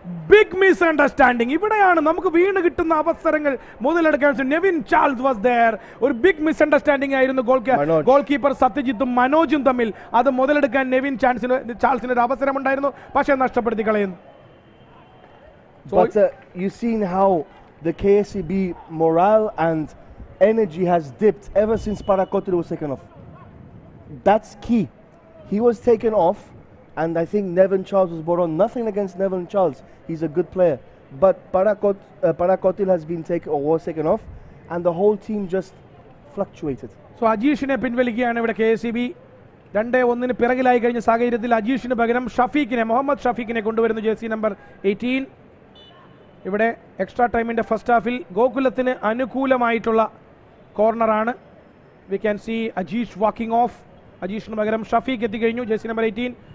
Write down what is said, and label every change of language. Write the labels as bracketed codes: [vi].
[ml] Big misunderstanding. ഇവിടെയാണ് നമുക്ക് വീണ് കിട്ടുന്ന അവസരങ്ങൾ മുതലെടുക്കാൻ. Nevin Charles [en] Was there. [ml] ഒരു ബിഗ് മിസ്അണ്ടർസ്റ്റാൻഡിംഗ് ആയിരുന്നു ഗോൾ കീപ്പർ സത്യജിത്തും മനോജും തമ്മിൽ. അത് മുതലെടുക്കാൻ നെവിൻ ചാൾസിന് ഒരു അവസരമുണ്ടായിരുന്നു, പക്ഷേ നഷ്ടപ്പെടുത്തി കളയുന്നു. [en] But you've seen how the KSEB morale and energy has dipped ever since Parakotil was taken off. That's key. He was taken off. And I think Nevin Charles was brought on. Nothing against Nevin Charles. He's a good player. But Parakotil has been was taken off. And the whole team just fluctuated. [ml] So അജീഷിനെ പിൻവലിക്കുകയാണ് ഇവിടെ KSEB. 2-1 പിറകിലായി കഴിഞ്ഞ സാഹചര്യത്തിൽ അജീഷിന് പകരം മുഹമ്മദ് ഷഫീഖിനെ കൊണ്ടുവരുന്നു, jersey number 18. ഇവിടെ extra ടൈമിൻ്റെ first ഹാഫിൽ ഗോകുലത്തിന് അനുകൂലമായിട്ടുള്ള കോർണറാണ്. [en] We can see Ajeesh walking off. [ml] അജീഷിന് പകരം ഷഫീഖ് എത്തിക്കഴിഞ്ഞു, ജേഴ്സി നമ്പർ 18.